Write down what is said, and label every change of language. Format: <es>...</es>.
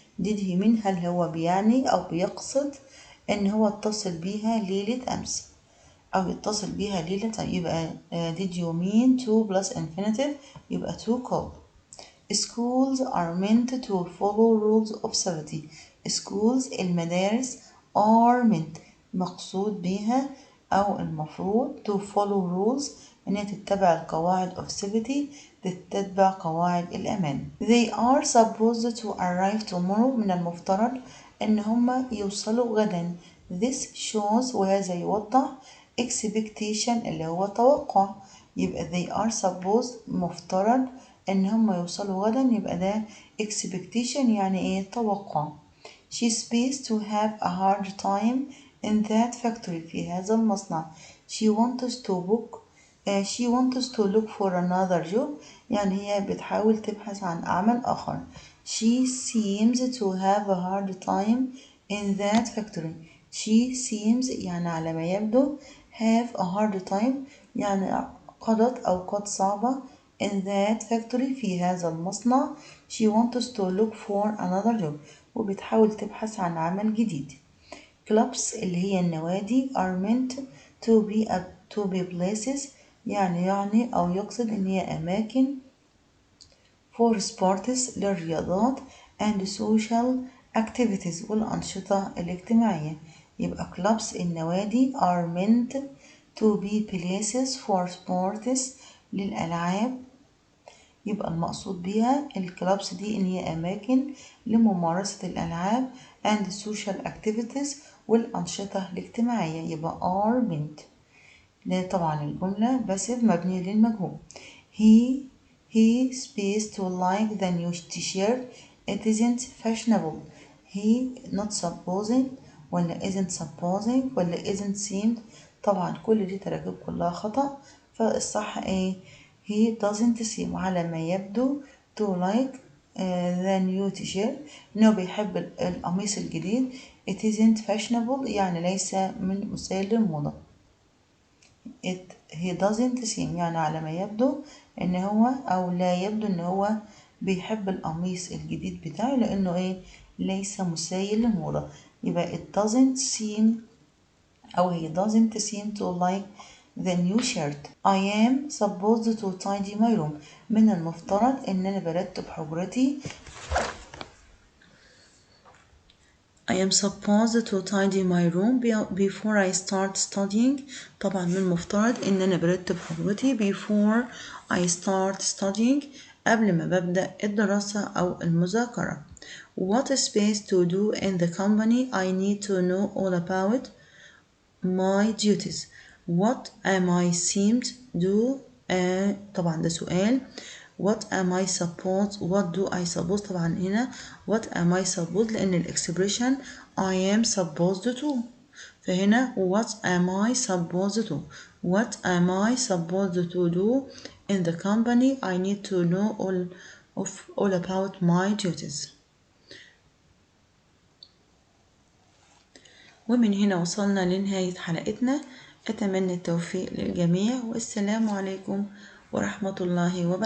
<en>did he mean</en> <ar>هل هو بيعني أو بيقصد إن هو اتصل بيها ليلة أمس أو يتصل بيها ليلة يبقى</ar> <en>did you mean to plus infinitive</en> <ar>يبقى</ar> <en>to call. schools are meant to follow rules of safety. schools</en> <ar>المدارس</ar> <en>are meant</en> <ar>مقصود بها أو المفروض</ar> <en>to follow rules</en> <ar>إنها تتبع القواعد</ar> <en>of safety</en> <ar>تتبع قواعد الأمان.</ar> <en>they are supposed to arrive tomorrow</en> <ar>من المفترض إن هم يوصلوا غدا.</ar> <en>this shows</en> <ar>وهذا يوضح expectation اللي هو توقع، يبقى</ar> <en>they are supposed</en> <ar>مفترض ان هم يوصلوا غدا، يبقى ده expectation يعني ايه؟ توقع.</ar> <en>She supposed to have a hard time in that factory</en> <ar>في هذا المصنع.</ar> <en>She wants to look for another job</en> <ar>يعني هي بتحاول تبحث عن عمل آخر.</ar> <en>She seems to have a hard time in that factory. She seems</en> <ar>يعني على ما يبدو</ar> <en>have a hard time</en> <ar>يعني قضت أوقات صعبة</ar> <en>in that factory</en> <ar>في هذا المصنع.</ar> <en>She wants to look for another job</en> <ar>وبتحاول تبحث عن عمل جديد. clubs اللي هي النوادي</ar> <en>are meant to be places</en> <ar>يعني أو يقصد إن هي أماكن</ar> <en>for sports</en> <ar>للرياضات</ar> <en>and social activities</en> <ar>والأنشطة الاجتماعية.</ar> <en>يبقى clubs</en> <ar>النوادي</ar> <en>are meant to be places for sports</en> <ar>للألعاب. يبقى المقصود بيها الكلابس دي إن هي أماكن لممارسة الألعاب</ar> <en>and social activities</en> <ar>والأنشطة الاجتماعية.</ar> <en>يبقى are meant.</en> <ar>ده طبعا الجملة passive مبنية للمجهول.</ar> <en>He supposed to like the new t-shirt. It isn't fashionable. He not supposing</en> <ar>ولا</ar> <en>isn't supposing ولا isn't seemed.</en> <ar>طبعا كل دي تراكيب كلها خطأ، فالصح ايه؟</ar> <en>he doesn't seem</en> <ar>على ما يبدو</ar> <en>to like the new t-shirt</en> <ar>انه بيحب القميص الجديد.</ar> <en>It isn't fashionable</en> <ar>يعني ليس من مسائل الموضة. he doesn't seem يعني على ما يبدو ان هو او لا يبدو ان هو بيحب القميص الجديد بتاعه لانه ايه؟ ليس مسايل للموضة. يبقى</ar> <en>it doesn't seem او he doesn't seem to like the new shirt. I am supposed to tidy my room.</en> <ar>من المفترض ان انا برتب حجرتي.</ar> <en>I am supposed to tidy my room before I start studying.</en> <ar>طبعا من المفترض ان انا برتب حجرتي</ar> <en>before I start studying</en> <ar>قبل ما ببدأ الدراسة او المذاكرة.</ar> <en>What is best to do in the company? I need to know all about my duties. What am I seemed do</en> <ar>طبعا ده سؤال.</ar> <en>What am I supposed what do I suppose</en> <ar>طبعا هنا</ar> <en>what am I supposed</en> <ar>لأن الإكسبريشن</ar> <en>I am supposed to،</en> <ar>فهنا</ar> <en>what am I supposed to what am I supposed to do in the company? I need to know all about my duties.</en> <ar>ومن هنا وصلنا لنهاية حلقتنا. أتمنى التوفيق للجميع والسلام عليكم ورحمة الله وبركاته.</ar>